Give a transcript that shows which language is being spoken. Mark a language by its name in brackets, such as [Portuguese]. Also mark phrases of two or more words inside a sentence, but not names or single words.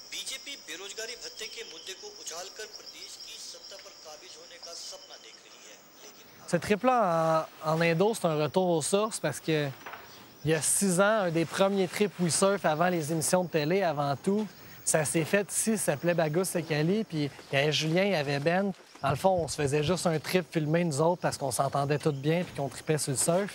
[Hindi] बीजेपी बेरोजगारी भत्ते के मुद्दे को उछालकर प्रदेश की सत्ता पर काबिज होने का सपना देख रही है, लेकिन [French] ce trip-là en Indo, c'est un retour aux sources parce que il y a 6 ans, un des premiers trips windsurf avant les émissions de télé, avant tout, ça s'est fait ici, ça s'appelait Bagus et Cali, puis il y avait Julien, il y avait Ben. Dans le fond, on se faisait juste un trip filmé, nous autres, parce qu'on s'entendait tous bien puis qu'on tripait sur le surf.